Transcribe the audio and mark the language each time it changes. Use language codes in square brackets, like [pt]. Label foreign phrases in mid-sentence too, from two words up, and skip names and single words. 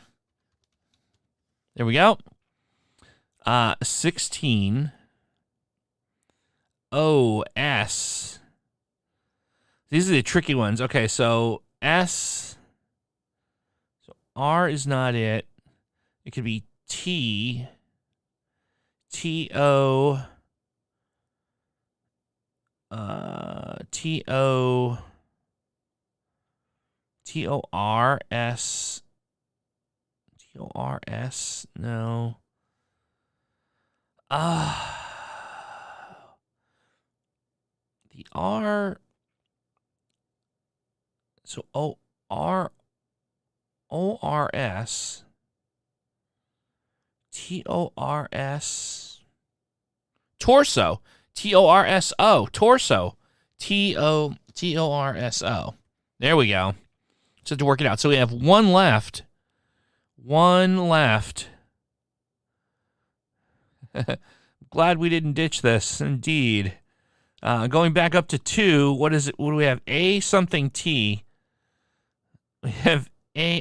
[en] There we go. 16. O-S. These are the tricky ones. Okay, so S. So R is not it. It could be T. T-O. T-O. T-O-R-S. T-O-R-S. No. The R. So O-R-S. T-O-R-S. Torso. T-O-R-S-O. Torso. T-O-R-S-O. There we go. Just have to work it out. So we have one left. One left. Glad we didn't ditch this. Indeed. Going back up to 2. What is it? What do we have? A something T. We have A.